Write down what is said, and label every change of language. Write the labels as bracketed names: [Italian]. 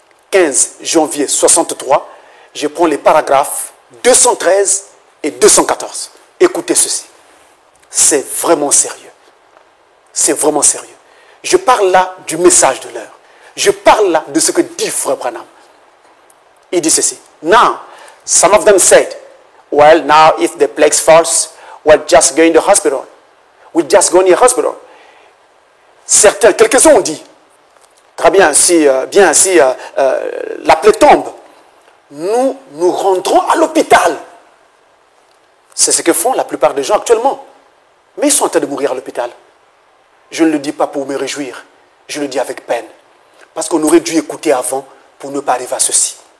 [French] 15 janvier 63, je prends les paragraphes 213 et 214. Écoutez ceci. C'est vraiment sérieux. C'est vraiment sérieux. Je parle là du message de l'heure. Je parle là de ce que dit Frère Branham. Il dit ceci. [English] Now, some of them said, well, now if the plague falls, we'll just go in the hospital. We'll just go in the hospital. [French] Certains, quelques-uns ont dit, très bien, si la plaie tombe, nous nous rendrons à l'hôpital. C'est ce que font la plupart des gens actuellement. Mais ils sont en train de mourir à l'hôpital. Je ne le dis pas pour me réjouir, je le dis avec peine. Parce qu'on aurait dû écouter avant pour ne pas arriver à ceci.